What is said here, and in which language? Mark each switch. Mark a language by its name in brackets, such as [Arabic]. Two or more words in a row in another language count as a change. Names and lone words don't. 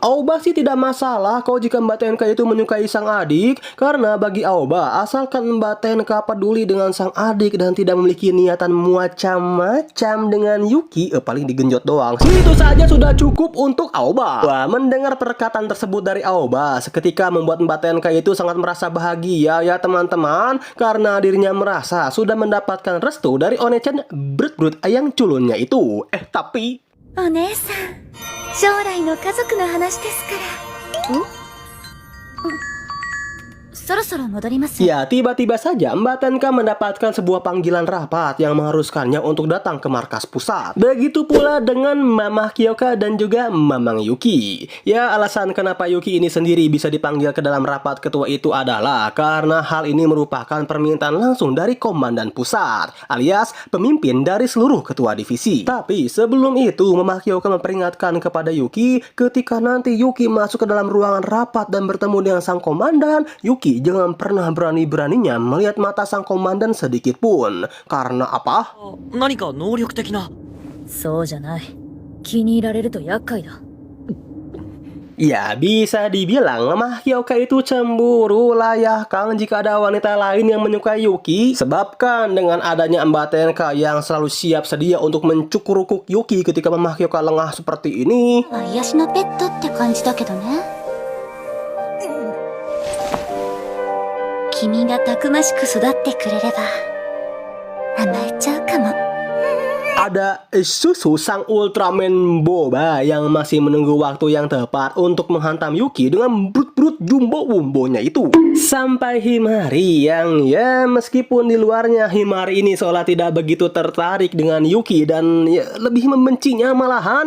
[Indonesian] Aoba sih tidak masalah kalau jika Mbak Tenka itu menyukai sang adik, karena bagi Aoba asalkan Mbak Tenka peduli dengan sang adik dan tidak memiliki niatan macam-macam dengan Yuki, paling digenjot doang. Itu saja sudah cukup untuk Aoba. Wah, mendengar perkataan tersebut dari Aoba seketika membuat Mbak Tenka itu sangat merasa bahagia ya teman-teman, karena dirinya merasa sudah mendapatkan restu dari One-chan brut-brut ayang culunnya itu. Tapi [Japanese] お姉さん、将来の家族の話ですから。そろそろ戻りますよ。 [Indonesian] ya tiba-tiba saja Mbak Tenka mendapatkan sebuah panggilan rapat yang mengharuskannya untuk datang ke markas pusat. Begitu pula dengan Mamah Kyoka dan juga Mamang Yuki. Ya, alasan kenapa Yuki ini sendiri bisa dipanggil ke dalam rapat ketua itu adalah karena hal ini merupakan permintaan langsung dari komandan pusat, alias pemimpin dari seluruh ketua divisi. Tapi sebelum itu Mamah Kyoka memperingatkan kepada Yuki, ketika nanti Yuki masuk ke dalam ruangan rapat dan bertemu dengan sang komandan, Yuki jangan pernah berani-beraninya melihat mata sang komandan sedikit pun. Karena apa? [Japanese] 何か能力的な。そうじゃない。気に入られると厄介だ。 [Indonesian] Ya, bisa dibilang Mamah Kyoka itu cemburu lah ya Kang jika ada wanita lain yang menyukai Yuki. Sebabkan dengan adanya Mbak Tenka yang selalu siap sedia untuk mencukurukuk Yuki ketika Mamah Kyoka lengah seperti ini. [Japanese] 癒しのペットって感じだけどね。君がたくましく育ってくれれば甘えちゃうかも。 [Indonesian] Ada Susu sang Ultraman boba yang masih menunggu waktu yang tepat untuk menghantam Yuki dengan brut-brut jumbo-wumbonya itu. Sampai Himari yang ya meskipun di luarnya Himari ini seolah tidak begitu tertarik dengan Yuki dan ya, lebih membencinya malahan.